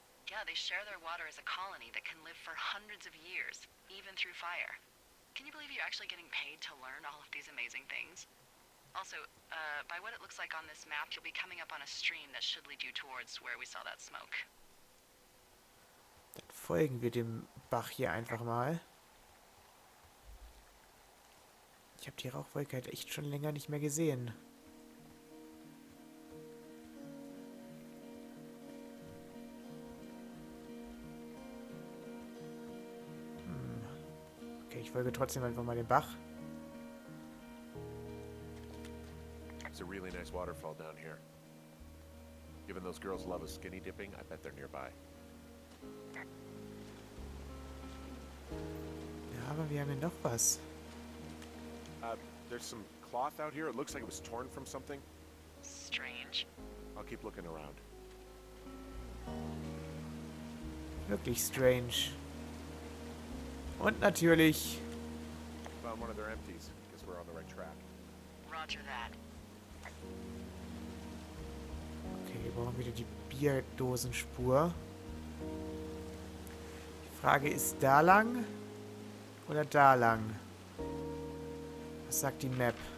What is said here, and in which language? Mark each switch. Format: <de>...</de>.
<en>Yeah, they share their water as a colony that can live for hundreds of years, even through fire. Can you believe you're actually getting paid to learn all of these amazing things? Also, by what it looks like on this map, you'll be coming up on a stream that should lead you towards where we saw that smoke.</en> <de>Dann folgen wir dem Bach hier einfach mal. Ich habe die Rauchwolke halt echt schon länger nicht mehr gesehen. Okay, ich folge trotzdem einfach mal dem Bach.</de> <en>It's a really nice waterfall down here. Given those girls love a skinny dipping, I bet they're nearby.</en> <de>Ja, aber wir haben hier noch was.</de> <en>There's some cloth out here. It looks like it was torn from something. Strange. I'll keep looking around.</en> <de>Wirklich strange. Und natürlich...</de> <en>Found one of their empties. Guess we're on the right track. Roger that.</en> <de>Okay, wir brauchen wieder die Bierdosenspur. Die Frage ist, da lang oder da lang? Was sagt die Map?</de>